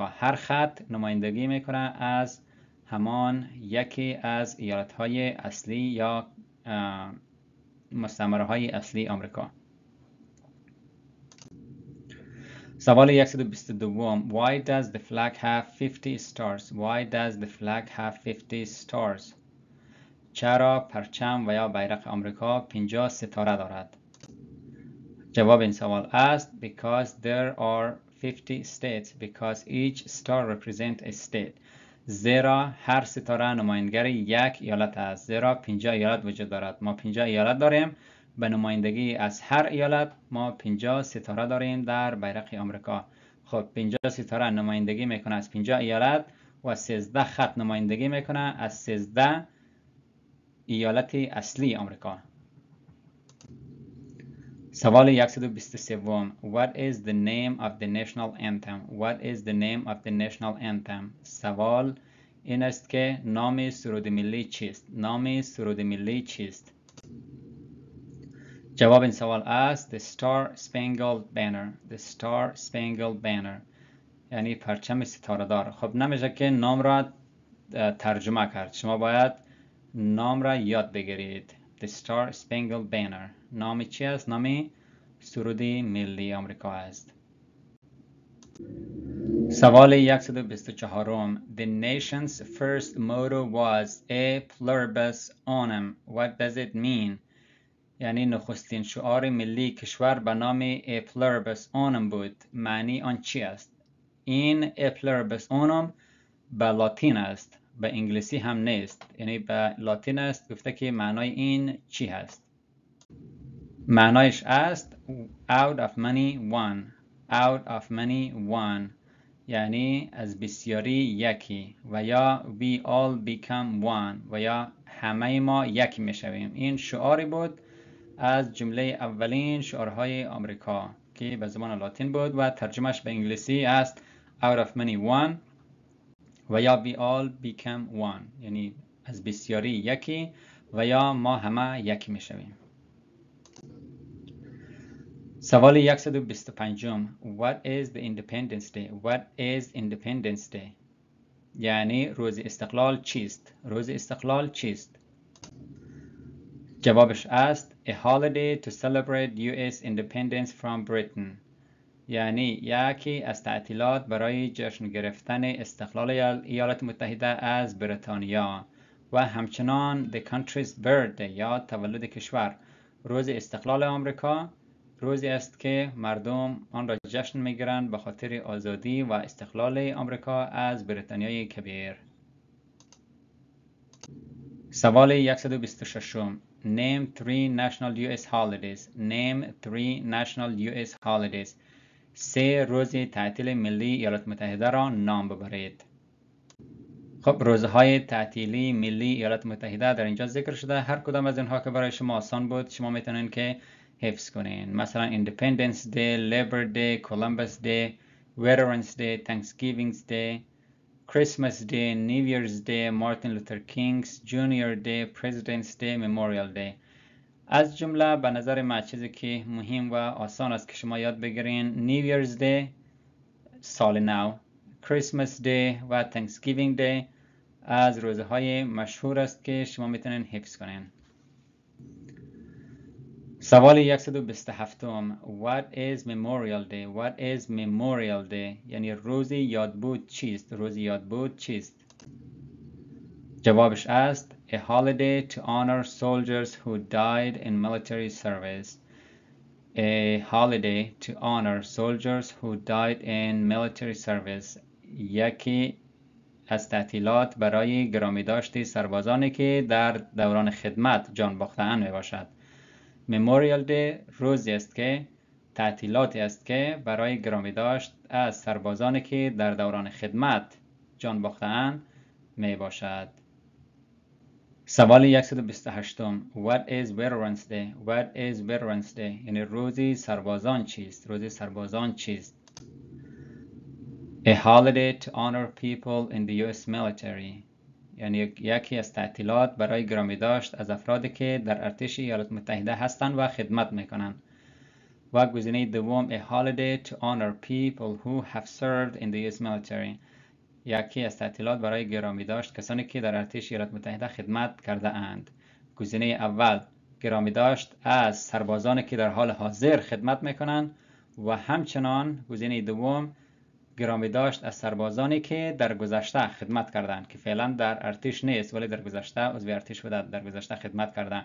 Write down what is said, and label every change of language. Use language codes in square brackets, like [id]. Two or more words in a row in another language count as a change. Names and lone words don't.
[fa] هر خط نمایندگی میکنه از همان یکی از ایالت های اصلی یا مستعمره های اصلی آمریکا. سوال 122. [en] Why does the flag have 50 stars? Why does the flag have 50 stars? [fa] چرا پرچم و یا بیرق آمریکا 50 ستاره دارد؟ جواب این سوال است [en] because there are 50 states because each star represents a state. [fa] زیرا هر ستاره نمایانگر یک ایالت است. زیرا 50 ایالت وجود دارد. ما 50 ایالت داریم، به نمایندگی از هر ایالت ما 50 ستاره داریم در بیرق آمریکا. خب 50 ستاره نمایندگی میکنه از 50 ایالت و 13 خط نمایندگی میکنه از 13 ایالت اصلی آمریکا. سوال 123. [en] What is the name of the national anthem? What is the name of the national anthem? [fa] سوال این است که نام سرود ملی چیست؟ نام سرود ملی چیست؟ جواب این سوال است The Star Spangled Banner. The Star Spangled Banner. یعنی پرچم ستاره دار. خب نمیشه که نام را ترجمه کرد، شما باید نام را یاد بگیرید. The Star Spangled Banner نام چی است؟ نام سرود ملی آمریکا است. سوال 124. [en] The nation's first motto was A Pluribus Unum. What does it mean? [fa] یعنی نخستین شعار ملی کشور به نام A Pluribus Unum بود. معنی آن چی است؟ این A Pluribus Unum به لاتین است، به انگلیسی هم نیست، یعنی به لاتین است. گفته که معنای این چی هست؟ معنایش است [en] out of many one. out of many one [fa] یعنی از بسیاری یکی، و یا [en] we all become one [fa] و یا همه ما یکی میشویم. این شعاری بود از جمله اولین شعارهای آمریکا که به زبان لاتین بود و ترجمهش به انگلیسی است [en] out of many one [fa] و یا [en] we all become one [fa] یعنی از بسیاری یکی و یا ما همه یکی میشویم. سوال 125. [en] What is the Independence Day? What is Independence Day? [fa] یعنی روز استقلال چیست؟ روز استقلال چیست؟ جوابش است [en] A holiday to celebrate US independence from Britain. [fa] یعنی یکی از تعطیلات برای جشن گرفتن استقلال ایالات متحده از بریتانیا و همچنان [en] The country's birthday [fa] یا تولد کشور. روز استقلال آمریکا روزی است که مردم آن را جشن میگیرند به خاطر آزادی و استقلال آمریکا از بریتانیای کبیر. سوال 126. [en] Name 3 national US holidays. Name 3 national US holidays. [fa] 3 روز تعطیل ملی ایالات متحده را نام ببرید. خب روزهای تعطیلی ملی ایالات متحده در اینجا ذکر شده. هر کدام از اینها که برای شما آسان بود شما میتونین که حفظ کنین. مثلا Independence Day, Labor Day, Columbus Day, Veterans Day, Thanksgiving Day, Christmas Day, New Year's Day, Martin Luther King's Junior Day, President's Day, Memorial Day. از جمله به نظر من چیزی که مهم و آسان است که شما یاد بگیرین New Year's Day سال نو، Christmas Day و Thanksgiving Day از روزهای مشهور است که شما میتونین حفظ کنین. سوال 127. [en] What is Memorial Day? What is Memorial Day? [fa] یعنی روز یادبود چیست؟ روز یادبود چیست؟ جوابش است [en] A holiday to honor soldiers who died in military service. A holiday to honor soldiers who died in military service. [fa] یکی از تعطیلات برای گرامی داشت سربازانی که در دوران خدمت جان باخته‌اند میباشد. Memorial Day روزی است که تعطیلاتی است که برای گرامی داشت از سربازانی که در دوران خدمت جان باخته‌اند می باشد. سوال 128. [en] What is Veterans Day? What is Veterans Day? [fa] یعنی روزی سربازان چیست؟ روزی سربازان چیست؟ [en] A holiday to honor people in the US military. [fa] یعنی یکی از تعطیلات برای گرامی داشت از افرادی که در ارتش ایالات متحده هستند و خدمت میکنند. و گزینه دوم [en] A holiday to honor people who have served in the US military. [fa] یکی از تعطیلات برای گرامی داشت کسانی که در ارتش ایالات متحده خدمت کرده اند. گزینه اول گرامی داشت از سربازانی که در حال حاضر خدمت میکنند و همچنان گزینه دوم گرامی داشت از سربازانی که در گذشته خدمت کردند که فعلا در ارتش نیست ولی در گذشته عضو ارتش بوده، در گذشته خدمت کردند.